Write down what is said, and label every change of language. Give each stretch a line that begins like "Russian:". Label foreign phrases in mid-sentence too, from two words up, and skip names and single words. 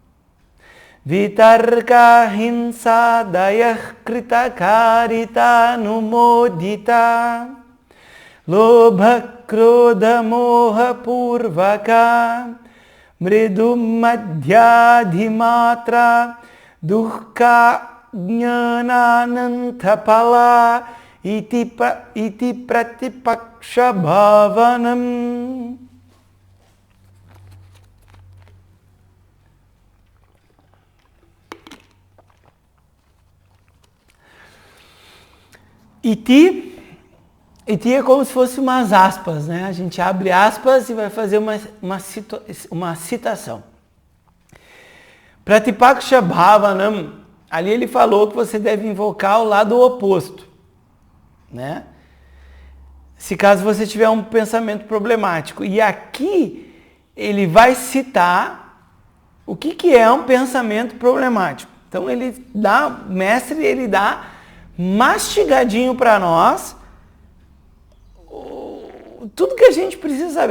Sanskrit: vitarka hinsadayah kritakarita numodita, lobha krodha moha purvaka, mridu madhyadhimatra, dukkha jnananantapala, iti pratipaksha bhavanam.
Portuguese: Iti é como se fosse umas aspas, né? A gente abre aspas e vai fazer uma citação.
Sanskrit: Pratipaksha bhavanam,
Portuguese: ali ele falou que você deve invocar o lado oposto, né? Se caso você tiver um pensamento problemático. E aqui ele vai citar o que é um pensamento problemático. Então o mestre ele dá mastigadinho para nós tudo que a gente precisa saber.